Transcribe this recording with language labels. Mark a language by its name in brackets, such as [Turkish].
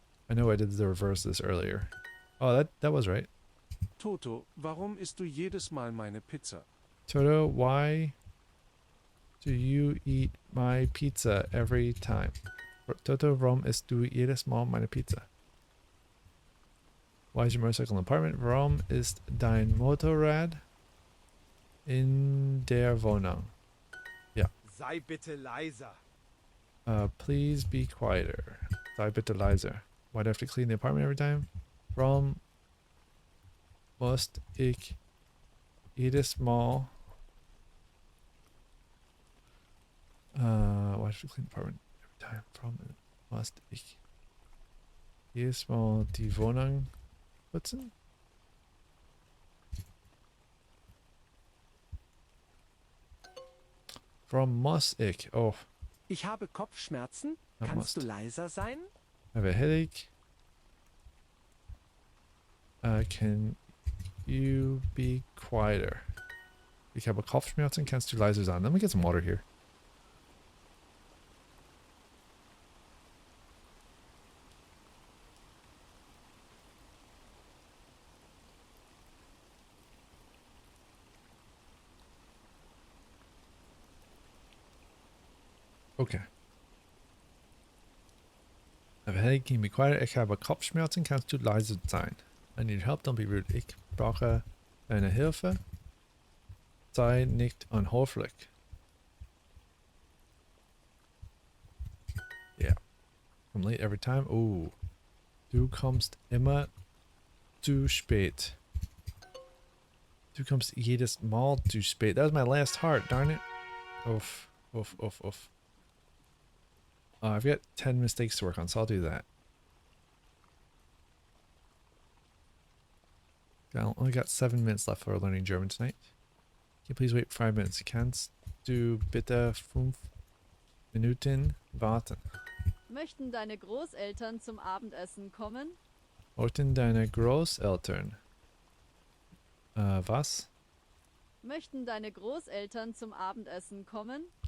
[English] I know I did the reverse of this earlier. Oh, that was right. [German] Toto, warum isst du jedes Mal meine Pizza? [English] Toto, why do you eat my pizza every time? [German] Toto, warum isst du jedes Mal meine Pizza? [English] Why is your motorcycle in the apartment? [German] Warum ist dein Motorrad in der Wohnung? [English] Yeah. [German] Sei bitte leiser. [English] Please be quieter. [German] Sei bitte leiser. [English] Why do I have to clean the apartment every time? [German] Warum muss ich jedes Mal [English] why do I have to clean the apartment every time? [German] Warum muss ich jedes Mal die Wohnung putzen? Warum muss ich? Oh, Ich habe Kopfschmerzen. [English] I [German] Kannst du [English] must. [German] leiser sein? [English] I have a headache. Can you be quieter? [German] Ich habe Kopfschmerzen. Kannst du leiser sein? [English] Let me get some water here. Okay. I have a headache. Can you be quiet? [German] Ich habe Kopfschmerzen. Kannst du leise sein? [English] I need help. Don't be rude. [German] Ich brauche deine Hilfe. Sei nicht unhöflich. [English] Yeah. I'm late every time. Oh. [German] Du kommst immer zu spät. Du kommst jedes Mal zu spät. [English] That was my last heart, darn it. Oof. Oof, oof, oof. I've got 10 mistakes to work on, so I'll do that. I only got 7 minutes left for learning German tonight. Can you please wait 5 minutes? [German] Kannst du bitte 5 Minuten warten? Möchten deine Großeltern zum Abendessen kommen? Wollten deine Großeltern? Was? Möchten deine Großeltern zum Abendessen kommen?